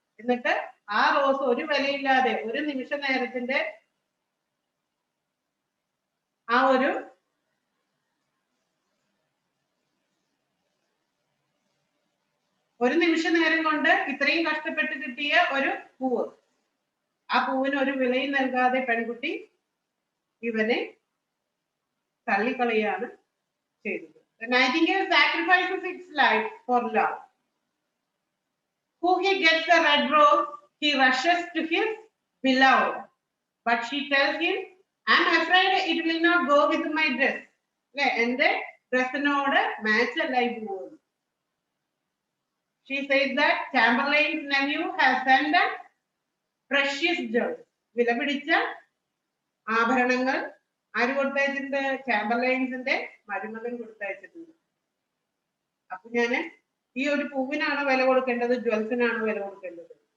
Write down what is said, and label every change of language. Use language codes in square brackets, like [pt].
[ml] എന്നിട്ട് ആ റോസ് ഒരു വിലയില്ലാതെ ഒരു നിമിഷ നേരത്തിന്റെ ആ ഒരു നിമിഷ നേരം കൊണ്ട് ഇത്രയും കഷ്ടപ്പെട്ട് കിട്ടിയ ഒരു പൂവ്, ആ പൂവിന് ഒരു വിലയും നൽകാതെ പെൺകുട്ടി ഇവനെ തള്ളിക്കളയാണ് ചെയ്തത്. [en] The nightingale sacrifices its life for love. Who he gets the red rose, he rushes to his beloved, but she tells him, I'm afraid it will not go with my dress. [ml] എന്റെ ഡ്രസ്സിനോട് match അല്ല ഈ പൂവ്. [en] She says that Chamberlain's nephew has sent a precious jewel. [ml] വില പിടിച്ച ആഭരണങ്ങൾ ആര് കൊടുത്തയച്ചിട്ടുണ്ട്? ചാമ്പർലൈൻസിന്റെ മരുമകൻ കൊടുത്തയച്ചിട്ടുണ്ട്. അപ്പൊ ഞാന് ഈ ഒരു പൂവിനാണ് വില കൊടുക്കേണ്ടത്, ജ്വൽസിനാണ് വില കൊടുക്കേണ്ടത്?